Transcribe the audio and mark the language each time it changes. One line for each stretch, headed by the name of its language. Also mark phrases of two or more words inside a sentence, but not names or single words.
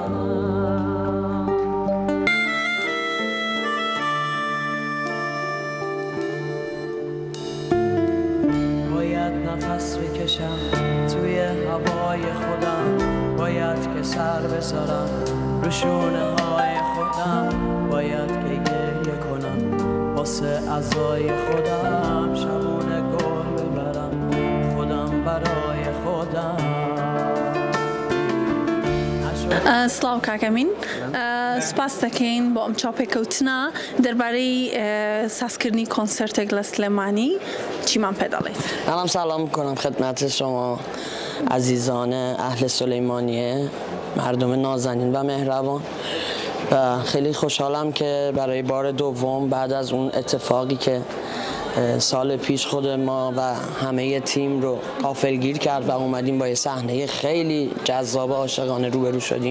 Persian: نفس بکشم توی هوای خودم، باید که سر بذارم رو شونه های خودم، باید که گریه کنم واسه عزای خودم، شبونه گل ببرم خودم برای خودم.
Central Kurdish: سلااو کاکەمین، سوپاس دەکەین بۆ ئەم چاپێکەوتنە دەربارەی سازکردنی کۆنسرتێک لە سلێمانی چیمان پێ دەڵێیت؟
Persian: منم سلام میکنم خدمت شما عزیزان اهل سلیمانیه، مردم نازنین و مهربان، و خیلی خوشحالم که برای بار دوم بعد از اون اتفاقی که سال پیش خود ما و همه تیم رو غافلگیر کرد و اومدیم با یه صحنه خیلی جذاب و عاشقانه روبرو شدیم.